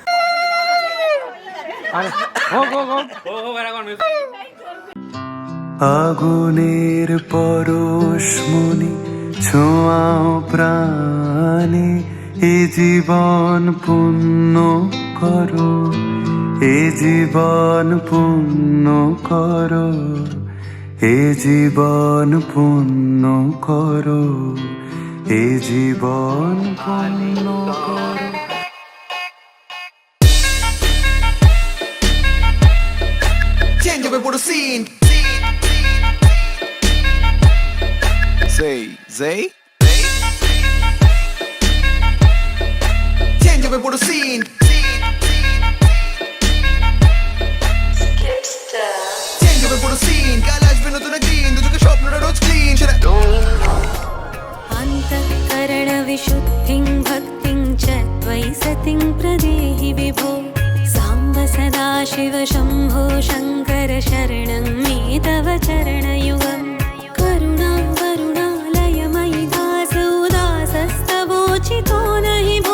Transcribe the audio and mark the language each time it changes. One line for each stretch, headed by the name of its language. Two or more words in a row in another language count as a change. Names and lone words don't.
Bangla: আগুনের পরশমণি ছোঁয়াও প্রাণে, এ জীবন পূর্ণ করো, এ জীবন পূর্ণ করো, এ জীবন পূর্ণ করো, এ জীবন পূর্ণ করো।
English: Change up for the scene. Say. Change up for the scene. Change up for the scene. Kalash bino tu na green, tu jo shop na roz clean.
Sanskrit: अंतःकरण विशुद्धिं भक्तिं च त्वयि सतिं प्रदेहि विभो। साम्ब सदा शिव शम्भो शङ्कर शरणं मे तव चरणयुगम्। करुणा वरुणालयमयि दासो दासस्तवोचितो नहि भो।